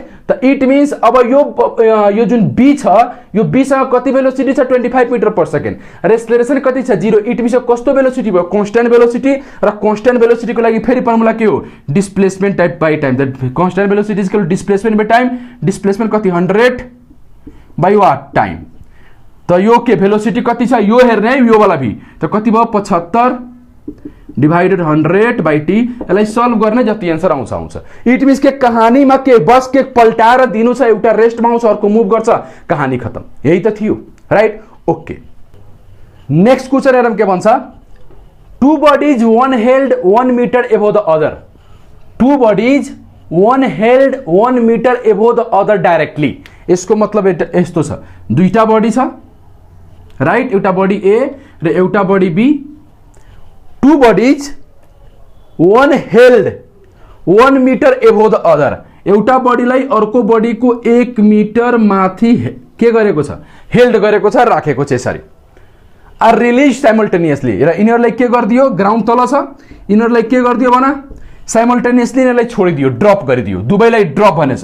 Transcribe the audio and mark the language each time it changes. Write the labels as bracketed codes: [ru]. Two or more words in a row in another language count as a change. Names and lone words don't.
[ne] त [en] it means [ne] अब यो जुन बी छ यो बीसँग कति भेलोसिटी छ [en] 25 meter per second [ne] र एक्सेलरेसन कति छ 0। [en] it means [ne] कस्तो भेलोसिटी भयो [en] constant velocity [ne] र [en] constant velocity-को [ne] लागि फेरि फर्मुला के हो [en] displacement type by time. the constant velocity is equal to displacement by time, displacement कति 100 by what time. [ne] त यो के भेलोसिटी कति छ यो हेर्ने है, यो वाला भी त कति भयो 75 [en] divided 100 by T. [ne] यसलाई सल्भ गर्ने जति एन्सर आउँछ। [en] it means [ne] के कहानीमा के बस के पल्टाएर दिनु छ, एउटा रेस्टमा आउँछ अर्को मुभ गर्छ, कहानी खतम। यही त थियो, [en] Right. Okay, next question [ne] हेरौँ के भन्छ, [en] two bodies one held 1 meter above the other, two bodies one held 1 meter above the other directly. [ne] यसको मतलब यस्तो छ, दुईटा बडी छ, राइट, एउटा बडी ए र एउटा बडी बी। [en] two bodies one held 1 meter above the other, [ne] एउटा बडीलाई अर्को बडीको 1 मिटर माथि के गरेको छ हेल्ड गरेको छ, राखेको छ यसरी। [en] are release simultaneously [ne] र यिनीहरूलाई के गरिदियो ग्राउन्ड तल छ, यिनीहरूलाई के गरिदियो भन साइमल्टेनियसली यिनीहरूलाई छोडिदियो, ड्रप गरिदियो, दुवैलाई ड्रप भनेछ।